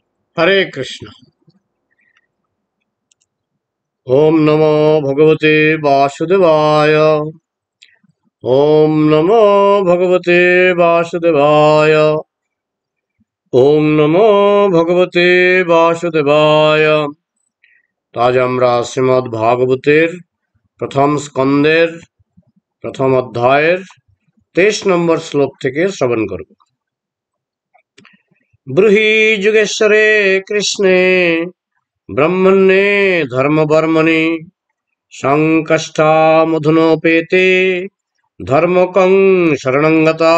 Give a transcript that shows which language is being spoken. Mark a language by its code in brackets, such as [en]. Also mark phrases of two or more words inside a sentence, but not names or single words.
[sa] हरे कृष्ण। ओम नमो भगवते वासुदेवाय। ओम नमो भगवते वासुदेवाय। ओम नमो भगवते वासुदेवाय। [bn] আজ আমরা শ্রীমদ্ ভাগবতের প্রথম স্কন্দের প্রথম অধ্যায়ের 23 নম্বর শ্লোক থেকে শ্রবণ করব। [sa] ব্রূহি যুগেশ্বরে কৃষ্ণে ব্রহ্মণ্যে ধর্মবর্মণি সংকষ্টামধুনোপেতে ধর্মকং শরণঙ্গতা।